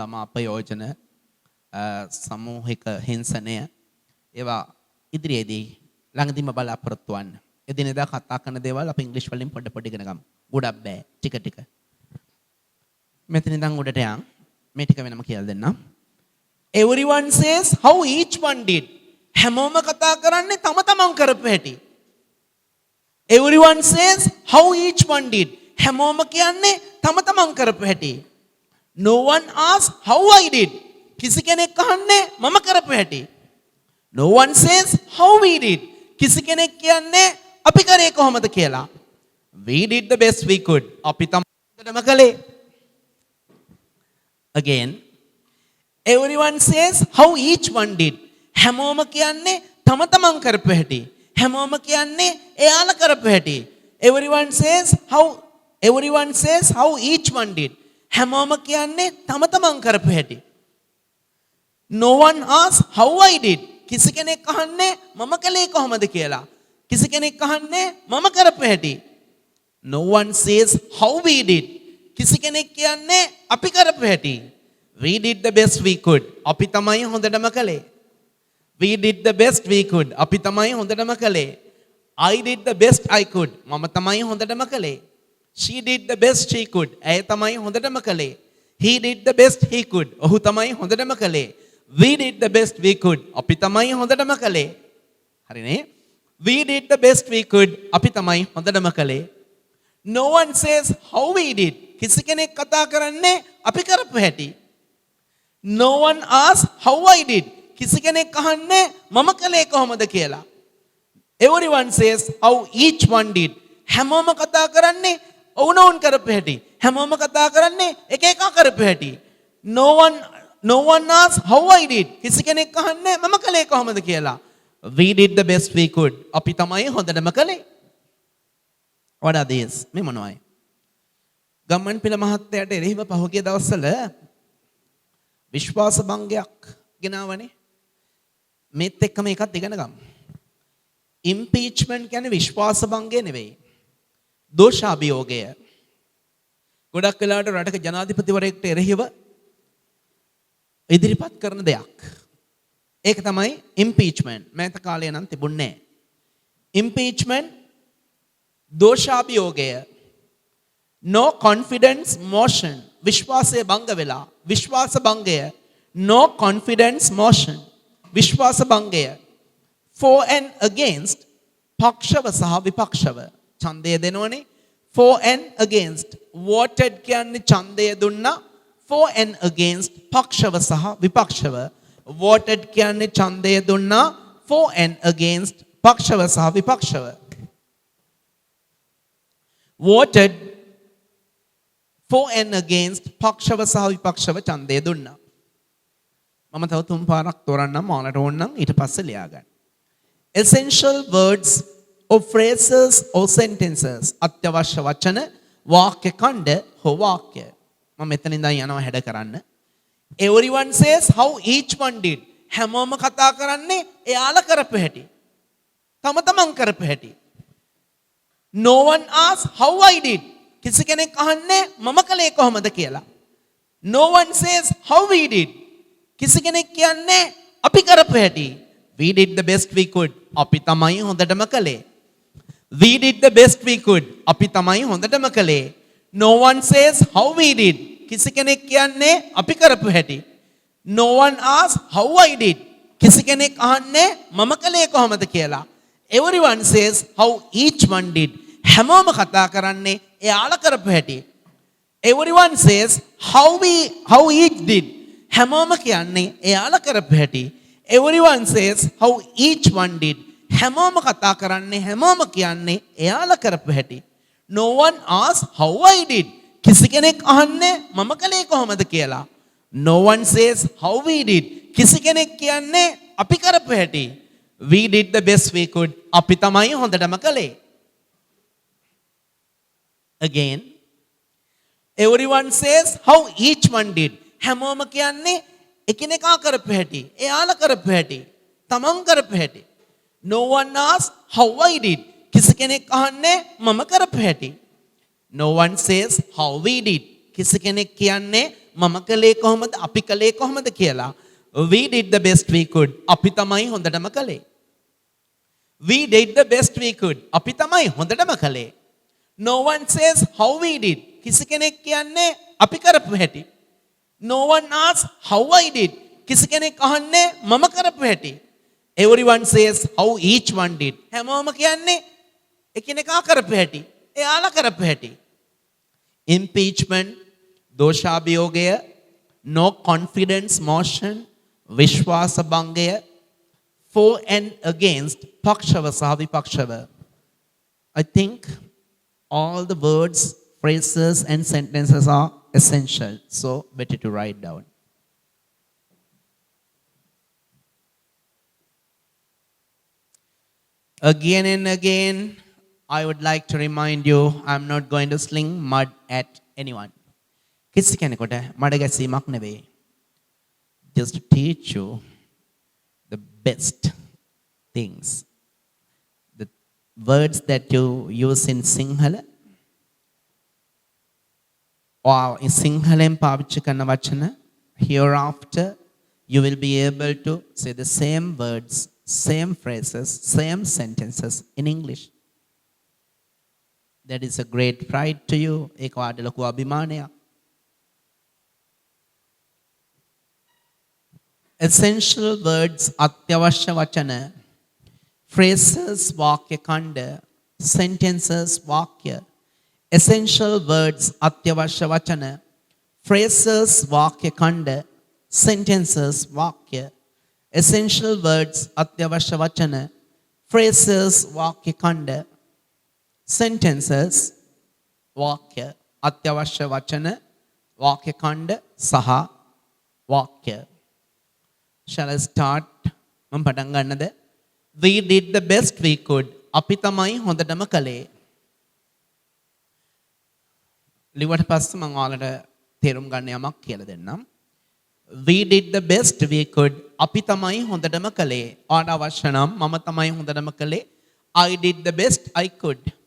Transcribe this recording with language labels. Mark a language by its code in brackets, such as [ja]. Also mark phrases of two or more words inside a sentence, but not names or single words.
[si] ළමා අපයෝජන, සමූහික හිංසනය, ඒවා ඉදිරියේදී ළඟදීම බලාපොරොත්තු වෙන්න. එදිනෙදා කතා කරන දේවල් අපි ඉංග්‍රීසි වලින් පොඩ ඉගෙන ගමු. ගොඩක් බෑ, ටික. මෙතන ඉඳන් උඩට යන් මේ ටික වෙනම කියලා දෙන්නම්. [en] Everyone says how each one did. [si] හැමෝම කතා කරන්නේ තම තමන් කරපු හැටි. [en] Everyone says how each one did. [si] හැමෝම කියන්නේ තම තමන් කරපු හැටි. [en] No one asks how I did. [si] කිසි කෙනෙක් අහන්නේ මම කරපු හැටි. [en] No one says how we did. [si] කිසි කෙනෙක් කියන්නේ අපි කරේ කොහොමද කියලා. [en] We did the best we could. [si] අපි තමයි කළේ. [en] Again, everyone says how each one did. [si] හැමෝම කියන්නේ තම තමන් කරපු හැටි. හැමෝම කියන්නේ එයාලා කරපු හැටි. [en] Everyone says how each one did. [si] හැමෝම කියන්නේ තම තමන් කරපු හැටි. [en] No one asks how I did. [si] කිසි කෙනෙක් අහන්නේ මම කළේ කොහොමද කියලා. කිසි කෙනෙක් අහන්නේ මම කරපු හැටි. [en] No one says how we did. [si] කිසි කෙනෙක් කියන්නේ අපි කරපු හැටි. [en] We did the best we could. [si] අපි තමයි හොඳටම කළේ. [en] We did the best we could. [si] අපි තමයි හොඳටම කළේ. [en] I did the best I could. [si] මම තමයි හොඳටම කළේ. [en] She did the best she could. [si] ඇය තමයි හොඳටම කළේ. [en] He did the best he could. [si] ඔහු තමයි හොඳටම කළේ. [en] We did the best we could. [si] අපි තමයි හොඳටම කළේ. හරිනේ? [en] We did the best we could. [si] අපි තමයි හොඳටම කළේ. [en] No one says how we did. [si] කිසි කෙනෙක් කතා කරන්නේ අපි කරපු හැටි. [en] No one asks how I did. [si] කිසි කෙනෙක් අහන්නේ මම කළේ කොහොමද කියලා. [en] Everyone says how each one did. [si] හැමෝම කතා කරන්නේ ඔවුනොවුන් කරපු හැටි. හැමෝම කතා කරන්නේ එක එක කරපු හැටි. [en] No one asks how I did. [si] කිසි කෙනෙක් අහන්නේ මම කළේ කොහොමද කියලා. [en] We did the best we could. [si] අපි තමයි හොඳටම කළේ. [en] What are these? [si] මේ මොනවයි? ගම්මන් පිළ මහත්තයාට එරෙහිව පහුගිය දවස්වල විශ්වාස භංගයක් ගෙනාවනේ. මේත් එක්කම එකක් ඉගෙන ගමු. Impeachment කියන්නේ විශ්වාස භංගය නෙවෙයි. දෝෂාභියෝගය. ගොඩක් වෙලාවට රටක ජනාධිපතිවරයෙක්ට එරෙහිව ඉදිරිපත් කරන දෙයක්. ඒක තමයි impeachment. මෑත කාලේ නම් තිබුණේ නැහැ. [en] impeachment, දෝෂාභියෝගය, no confidence motion, [si] විශ්වාසය භංග වෙලා, විශ්වාස භංගය, [en] no confidence motion, [si] විශ්වාස භංගය, [en] for and against, [si] පක්ෂව සහ විපක්ෂව, ඡන්දය දෙනවනේ, [en] for and against, voted [si] කියන්නේ ඡන්දය දුන්නා, [en] for and against, [si] පක්ෂව සහ විපක්ෂව, voted කියන්නේ ඡන්දය දුන්නා, [en] for and against, [si] පක්ෂව සහ විපක්ෂව, [en] voted for and against, [si] පක්ෂව සහ විපක්ෂව ඡන්දය දුන්නා. මම තව තුන් පාරක් තෝරන්නම් ඔයාලට ඕන නම් ඊට පස්සේ ලියා ගන්න. [en] Essential words or phrases or sentences, [si] අත්‍යවශ්‍ය වචන, වාක්‍ය ඛණ්ඩ හෝ වාක්‍ය. මම මෙතන ඉඳන් යනවා හැඩ කරන්න. [en] Everyone says how each one did. [si] හැමෝම කතා කරන්නේ එයාලා කරපු හැටි. තම තමන් කරපු හැටි. [en] No one asks how I did. [si] කිසි කෙනෙක් අහන්නේ මම කළේ කොහොමද කියලා. [en] No one says how we did. [si] කිසි කෙනෙක් කියන්නේ අපි කරපු හැටි. [en] We did the best we could. [si] අපි තමයි හොඳටම කළේ. [en] We did the best we could. [si] අපි තමයි හොඳටම කළේ. [en] No one says how we did. [si] කිසි කෙනෙක් කියන්නේ අපි කරපු හැටි. [en] No one asks how I did. [si] කිසි කෙනෙක් අහන්නේ මම කළේ කොහොමද කියලා. [en] Everyone says how each one did. [si] හැමෝම කතා කරන්නේ එයාලා කරපු හැටි. [en] Everyone says how each did. [si] හැමෝම කියන්නේ එයාලා කරපු හැටි. [en] Everyone says how each one did. [si] හැමෝම කතා කරන්නේ හැමෝම කියන්නේ එයාලා කරපු හැටි. [en] No one asks how I did. [si] කිසි කෙනෙක් අහන්නේ මම කළේ කොහොමද කියලා. [en] No one says how we did. [si] කිසි කෙනෙක් කියන්නේ අපි කරපු හැටි. [en] We did the best we could. [si] අපි තමයි හොඳටම කළේ. [en] Again, everyone says how each one did. [si] හැමෝම කියන්නේ එකිනෙකා කරපු හැටි, එයාලා කරපු හැටි, තමන් කරපු හැටි. [en] No one asks how I did. [si] කිසි කෙනෙක් අහන්නේ මම කරපු හැටි. [en] No one says how we did. [si] කිසි කෙනෙක් කියන්නේ මම කළේ කොහොමද, අපි කළේ කොහොමද කියලා. [en] We did the best we could. [si] අපි තමයි හොඳටම කළේ. [en] We did the best we could. [si] අපි තමයි හොඳටම කළේ. [en] No one says how we did. [si] කිසි කෙනෙක් කියන්නේ අපි කරපු හැටි. [en] No one asks how I did. [si] කිසි කෙනෙක් අහන්නේ මම කරපු හැටි. [en] Everyone says how each one did. [si] හැමෝම කියන්නේ එකිනෙකා කරපු හැටි, එයාලා කරපු හැටි. [en] Impeachment, දෝෂාභියෝගය, no confidence motion, [si] විශ්වාස භංගය, [en] for and against, [si] පක්ෂව සහ විපක්ෂව. [en] I think all the words, phrases and sentences are essential. So better to write down. Again and again, I would like to remind you, I'm not going to sling mud at anyone. [si] කිසි කෙනෙකුට මඩ ගැසීමක් නෙවෙයි. [en] Just to teach you the best things. The words that you use in Sinhala or in Sinhalen [si] පාවිච්චි කරන වචන, [en] hereafter you will be able to say the same words, same phrases, same sentences in English. That is a great pride to you. [si] ඒක වාට ලොකු අභිමානයක්. [en] Essential words, [si] අත්‍යවශ්‍ය වචන, phrases, වාක්‍ය ඛණ්ඩ, sentences, වාක්‍ය. [en] Essential words, [si] අත්‍යවශ්‍ය වචන, phrases, වාක්‍ය ඛණ්ඩ, sentences, වාක්‍ය. [en] Essential words, [si] අත්‍යවශ්‍ය වචන, phrases, වාක්‍ය ඛණ්ඩ, sentences, වාක්‍ය. අත්‍යවශ්‍ය වචන, වාක්‍ය ඛණ්ඩ සහ වාක්‍ය. [en] Shall I start? [si] මම පටන් ගන්නද? [en] We did the best we could. [si] අපි තමයි හොඳටම කළේ. ලිව්වට පස්සේ මම ඔයාලට තේරුම් ගන්න යමක් කියලා දෙන්නම්. [en] We did the best we could. [si] අපි තමයි හොඳටම කළේ. ඔයාලට අවශ්‍ය නම් මම තමයි හොඳටම කළේ. [en] I did the best I could.